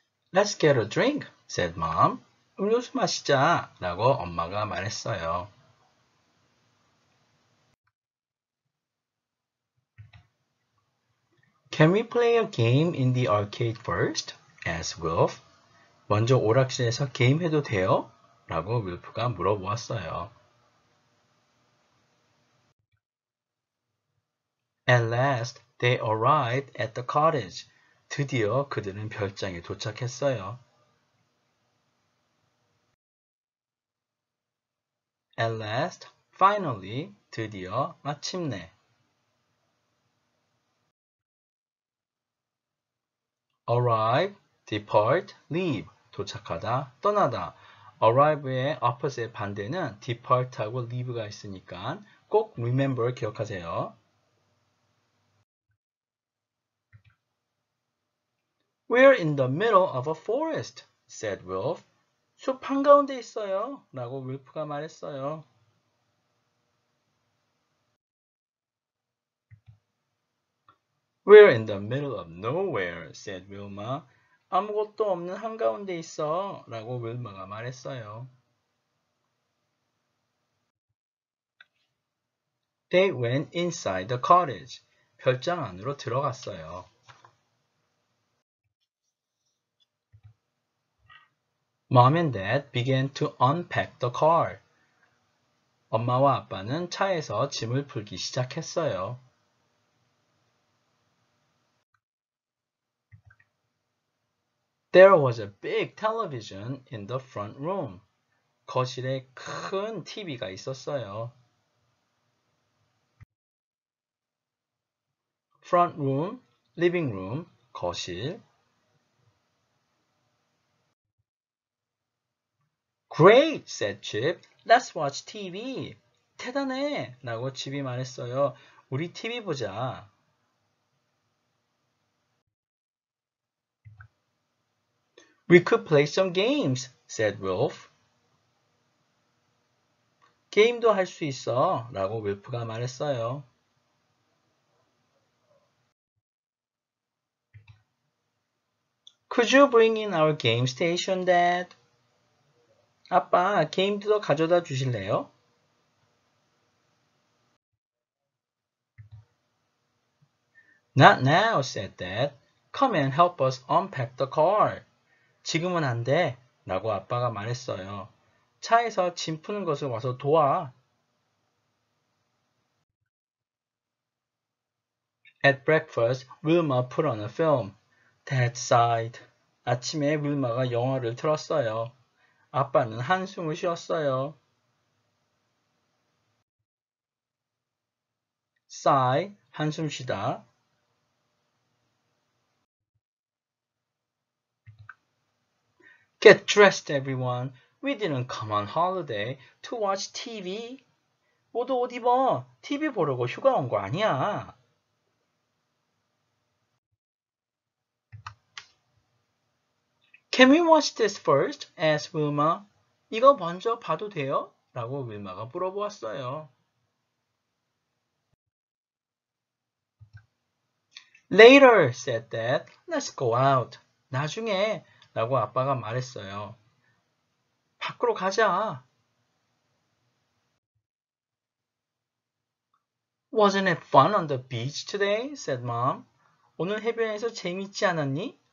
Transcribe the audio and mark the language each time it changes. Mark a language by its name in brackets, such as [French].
[English] Let's get a drink, said mom. [Korean] 음료수 마시자 라고 엄마가 말했어요. [English] Can we play a game in the arcade first? asked Wilf. [Korean] 먼저 오락실에서 게임해도 돼요? 라고 윌프가 물어보았어요. [English] At last, they arrived at the cottage. [Korean] 드디어 그들은 별장에 도착했어요. [English] At last, finally, [Korean] 드디어, 마침내. [English] Arrive, depart, leave. [Korean] 도착하다, 떠나다. Arrive의 opposite 반대는 depart하고 leave가 있으니까 꼭 remember 기억하세요. [English] We're in the middle of a forest, said Wilf. [Korean] 숲 한가운데 있어요. 라고 윌프가 말했어요. [English] We're in the middle of nowhere, said Wilma. [Korean] 아무것도 없는 한가운데 있어. 라고 윌마가 말했어요. [English] They went inside the cottage. [Korean] 별장 안으로 들어갔어요. [English] Mom and Dad began to unpack the car. [Korean] 엄마와 아빠는 차에서 짐을 풀기 시작했어요. [English] There was a big television in the front room. [Korean] 거실에 큰 TV가 있었어요. [English] Front room, living room, 거실. Great, said Chip. Let's watch TV. [Korean] 대단해! 라고 칩이 말했어요. 우리 TV 보자. [English] We could play some games, said Wilf. [Korean] 게임도 할 수 있어. 라고 윌프가 말했어요. [English] Could you bring in our game station, Dad? [Korean] 아빠, 게임기도 가져다 주실래요? [English] Not now, said Dad. Come and help us unpack the car. [Korean] 지금은 안 돼. 라고 아빠가 말했어요. 차에서 짐 푸는 것을 와서 도와. [English] At breakfast, Wilma put on a film. Dad sighed. [Korean] 아침에 윌마가 영화를 틀었어요. 아빠는 한숨을 쉬었어요. Sigh, 한숨 쉬다. [English] Get dressed, everyone. We didn't come on holiday to watch TV. [Korean] 모두 옷 입어. TV 보려고 휴가 온 거 아니야. [English] Can we watch this first? asked Wilma. [Korean] 이거 먼저 봐도 돼요? 라고 윌마가 물어보았어요. [English] Later, said Dad. Let's go out. [Korean] 나중에 라고 아빠가 말했어요. 밖으로 가자. [English] Wasn't it fun on the beach today? said mom. [Korean] 오늘 해변에서 재밌지 않았니?